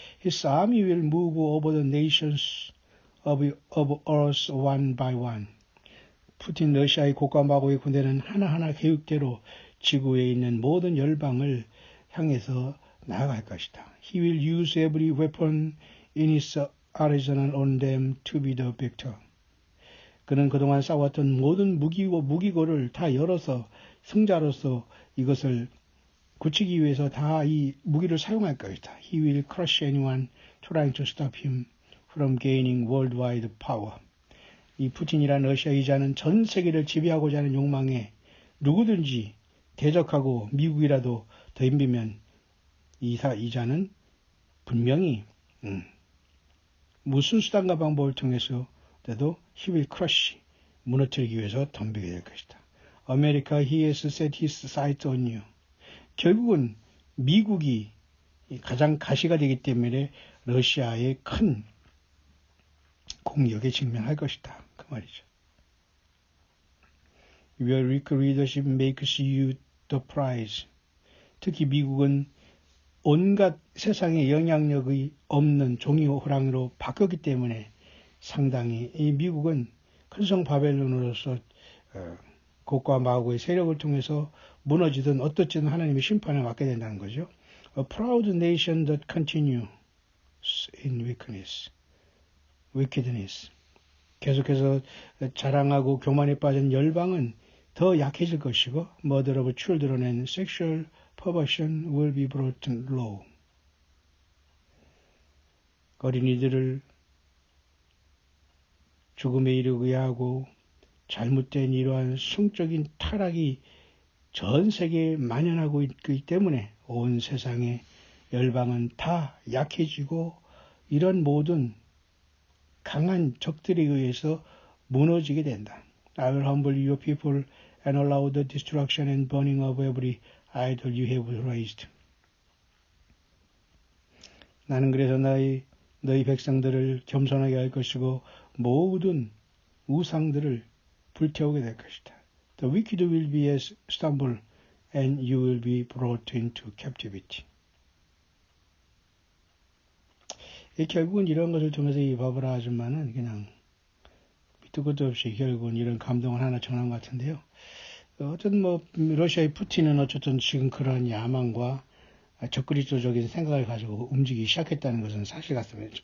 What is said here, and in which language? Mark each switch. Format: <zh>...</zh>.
<en>His army will move over the nations of earth one by one.</en> <ko>푸틴 러시아의 국가마고의 군대는 하나하나 계획대로 지구에 있는 모든 열방을 향해서 나아갈 것이다.</ko> <en>He will use every weapon in his arsenal on them to be the victor.</en> <ko>그는 그동안 싸웠던 모든 무기고를 다 열어서 승자로서 이것을 굳히기 위해서 다 이 무기를 사용할 것이다.</ko> <en>He will crush anyone trying to stop him from gaining worldwide power.</en> <ko>이 푸틴이란 러시아의 자는 전 세계를 지배하고자 하는 욕망에 누구든지 대적하고 미국이라도 덤비면 이 자는 분명히 무슨 수단과 방법을 통해서라도</ko> <en>he will crush,</en> <ko>무너뜨리기 위해서 덤비게 될 것이다.</ko> <en>America, he has set his sights on you.</en> <ko>결국은 미국이 가장 가시가 되기 때문에 러시아의 큰 공격에 직면할 것이다. 그 말이죠.</ko> <en>Your weak leadership makes you the prize.</en> <ko>특히 미국은 온갖 세상의 영향력이 없는 종이 호랑이로 바뀌었기 때문에 상당히 이 미국은 큰성 바벨론으로서 곡과 마고의 세력을 통해서 무너지든 어떻든 하나님의 심판을 받게 된다는 거죠.</ko> <en>A proud nation that continues in wickedness.</en> <ko>계속해서 자랑하고 교만에 빠진 열방은 더 약해질 것이고</ko> <en>murder of children and sexual perversion will be brought low.</en> <ko>어린이들을 죽음에 이르게 하고 잘못된 이러한 성적인 타락이 전 세계에 만연하고 있기 때문에 온 세상의 열방은 다 약해지고 이런 모든 강한 적들에 의해서 무너지게 된다.</ko> <en>I will humble your people and allow the destruction and burning of every idol you have raised.</en> <ko>나는 그래서 너희 백성들을 겸손하게 할 것이고 모든 우상들을 불태우게 될 것이다.</ko> <en>The wicked will be as stumble and you will be brought into captivity.</en> <ko>결국은 이런 것을 통해서 이 바브라 아줌마는 그냥 밑도 끝도 없이 결국은 이런 감동을 하나 전한 것 같은데요. 어쨌든 러시아의 푸틴은 어쨌든 지금 그런 야망과 적그리스도적인 생각을 가지고 움직이기 시작했다는 것은 사실 같습니다.</ko>